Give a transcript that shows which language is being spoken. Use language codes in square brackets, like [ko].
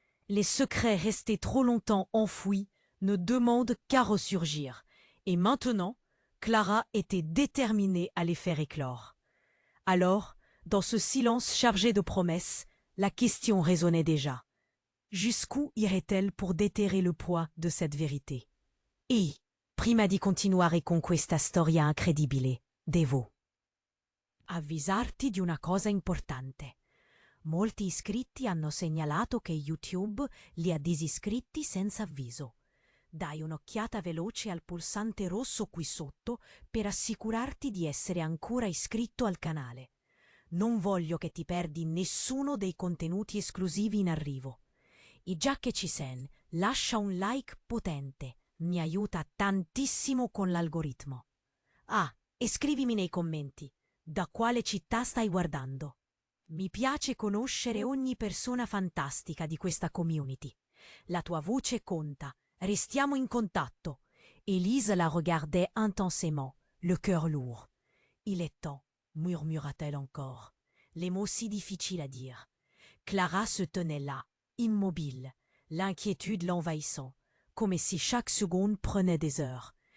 [fr] Les secrets restés trop longtemps enfouis ne demandent qu'à ressurgir. Et maintenant, Clara était déterminée à les faire éclore. Alors, dans ce silence chargé de promesses, la question résonnait déjà. Jusqu'où irait-elle pour déterrer le poids de cette vérité? [it] E, prima di continuare con questa storia incredibile, devo avvisarti di una cosa importante. Molti iscritti hanno segnalato che YouTube li ha disiscritti senza avviso. Dai un'occhiata veloce al pulsante rosso qui sotto per assicurarti di essere ancora iscritto al canale. Non voglio che ti perdi nessuno dei contenuti esclusivi in arrivo. E già che ci sei, lascia un like potente, mi aiuta tantissimo con l'algoritmo. Ah, e scrivimi nei commenti, da quale città stai guardando. Mi piace conoscere ogni persona fantastica di questa community. La tua voce conta, restiamo in contatto. [fr] Élise la regardait intensément, le cœur lourd. Il est temps, murmura-t-elle encore, les mots si difficiles à dire. Clara se tenait là, immobile, l'inquiétude l'envahissant, comme si chaque seconde prenait des heures.